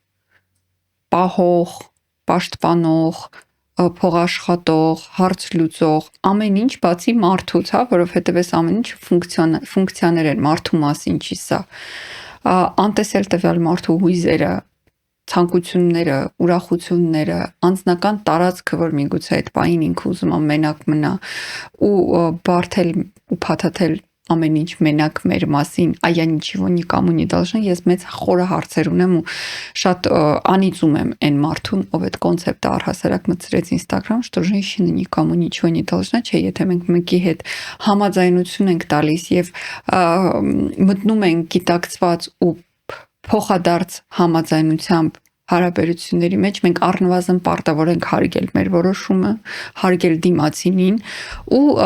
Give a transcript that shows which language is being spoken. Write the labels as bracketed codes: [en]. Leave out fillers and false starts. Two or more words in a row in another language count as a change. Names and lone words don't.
[hy] պահող, պաշտպանող, փողաշխատող, հարց լուծող, ամեն ինչ բացի մարդուց, հա, որովհետեւ այս ամեն ինչ ֆունկցիաներ են մարդու մասին չի սա։ Անտեսել տվյալ մարդու հույզերը, ցանկությունները, ուրախությունները, անձնական տարածքը, որ միգուցե այդ պահին ինքը ուզում է մենակ մնա ու բարթել ու փաթաթել ամեն ինչ մենակ մեր մասին, [ru] а я ничего никому не должна, [hy] ես մեծ խորը հարցեր ունեմ ու շատ անիծում եմ այն մարդուն, ով այդ կոնցեպտը առհասարակ մտցրեց Instagram, [ru] что женщина никому ничего не должна, [hy] չէ, եթե մենք մեկի հետ համաձայնություն ենք տալիս եւ մտնում ենք գիտակցված ու փոխադարձ համաձայնությամբ հարաբերությունների մեջ մենք առնվազն պարտավոր ենք հարգել մեր որոշումը, հարգել դիմացինին ու